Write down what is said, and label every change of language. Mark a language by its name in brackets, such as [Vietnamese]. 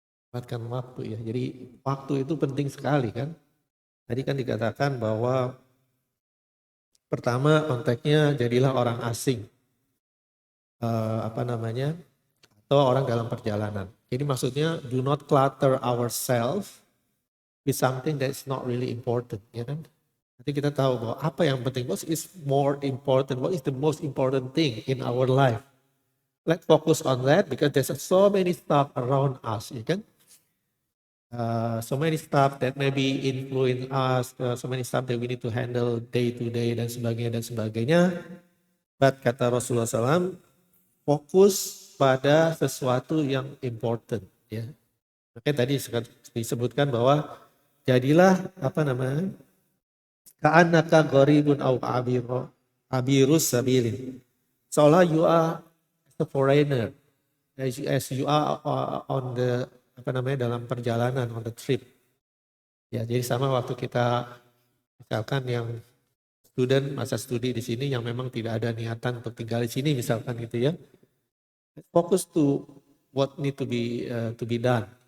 [Indonesian] Manfaatkan waktu ya. Jadi waktu itu penting sekali kan. Tadi kan dikatakan bahwa pertama konteksnya jadilah orang asing, atau orang dalam perjalanan. Jadi maksudnya [English] do not clutter ourselves with something that is not really important, ya kan? [Indonesian] Nanti kita tahu bahwa apa yang penting, [English] what is more important, what is the most important thing in our life. Let's focus on that because there's so many stuff around us, [Indonesian] ya kan? [English] So many stuff that maybe influence us, so many stuff that we need to handle day to day [Indonesian] dan sebagainya. But kata Rasulullah SAW, fokus pada sesuatu yang important. Ya. Makanya tadi disebutkan bahwa jadilah [Arabic] ka'annaka gharibun aw abirus sabilin. [English] Seolah you are a foreigner, as you are on the [Indonesian] dalam perjalanan, [English] on the trip. [Indonesian] Ya, jadi sama waktu kita misalkan yang masa studi di sini yang memang tidak ada niatan untuk tinggal di sini misalkan gitu ya. [English] Fokus to what need to be done.